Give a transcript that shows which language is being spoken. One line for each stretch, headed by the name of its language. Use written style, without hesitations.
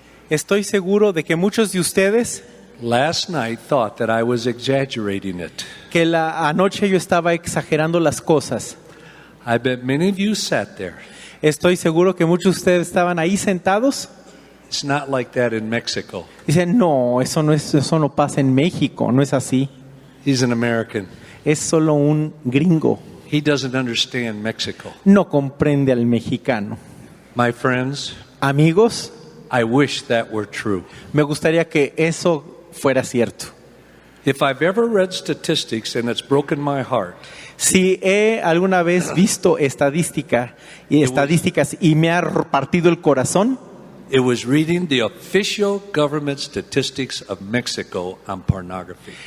Spanish: Estoy seguro de que muchos de ustedes,
English: last night thought that I was exaggerating it.
Spanish: que anoche yo estaba exagerando las cosas.
English: I bet many of you sat there.
Spanish: Estoy seguro que muchos de ustedes estaban ahí sentados.
English: It's not like that in Mexico.
Spanish: Dicen, no, eso no pasa en México, no es así.
English: He's an American.
Spanish: Es solo un gringo.
English: He doesn't understand Mexico.
Spanish: No comprende al mexicano.
English: My friends,
Spanish: Amigos,
English: I wish that were true.
Spanish: me gustaría que eso fuera cierto.
English: If I've ever read statistics and it's broken my heart,
Spanish: Si he alguna vez visto estadísticas y me ha partido el corazón,
English: it was reading the official government statistics of Mexico on pornography.